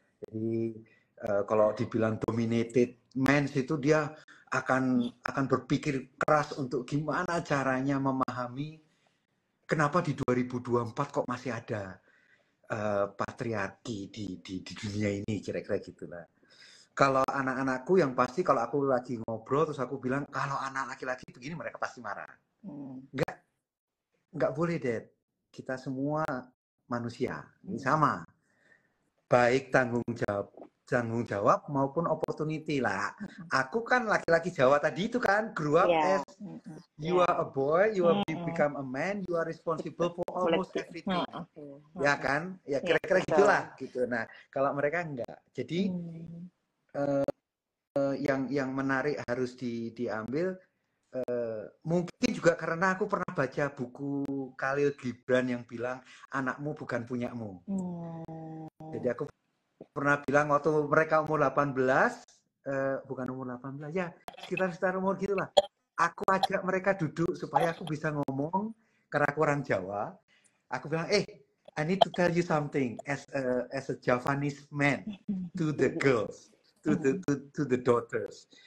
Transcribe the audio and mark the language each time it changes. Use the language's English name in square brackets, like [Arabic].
[Indonesian] Jadi kalau dibilang [English] dominated men [Indonesian] itu dia akan berpikir keras untuk gimana caranya memahami kenapa di 2024 kok masih ada patriarki di dunia ini, kira-kira gitulah. Kalau anak-anakku yang pasti kalau aku lagi ngobrol terus aku bilang kalau anak laki-laki begini mereka pasti marah. Enggak boleh, Dad. Kita semua manusia, ini sama. Baik tanggung jawab maupun opportunity lah. Aku kan laki-laki Jawa tadi itu kan [English] grew up as you are a boy, you are become a man, you are responsible for almost everything. [Indonesian] Ya kan? Ya kira-kira gitulah gitu. Nah, kalau mereka enggak. Jadi yang menarik harus diambil mungkin juga karena aku pernah baca buku Khalil Gibran yang bilang anakmu bukan punyamu. Jadi aku pernah bilang waktu mereka umur 18, bukan umur 18 ya, sekitar umur gitulah. Aku ajak mereka duduk supaya aku bisa ngomong karena aku orang Jawa. Aku bilang, [English] I need to tell you something as a Javanese man to the girls, to the daughters.